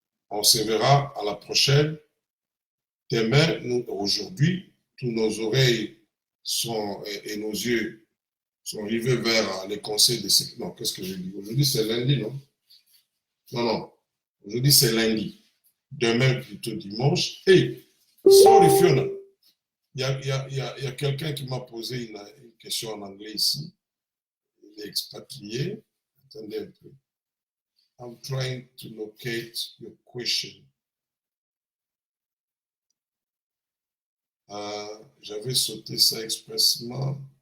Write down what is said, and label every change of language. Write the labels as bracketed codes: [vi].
[fr] On se verra à la prochaine. Demain, aujourd'hui, tous nos oreilles et nos yeux sont rivés vers les conseils de sécurité. Non, qu'est-ce que je dis? Aujourd'hui, c'est lundi, non? Non. Aujourd'hui, c'est lundi. Demain, plutôt dimanche. Et, sorry Fiona, il y a quelqu'un qui m'a posé une question en anglais ici. Il est expatrié. Attendez un peu. [en] I'm trying to locate your question. [fr] J'avais sauté ça expressement.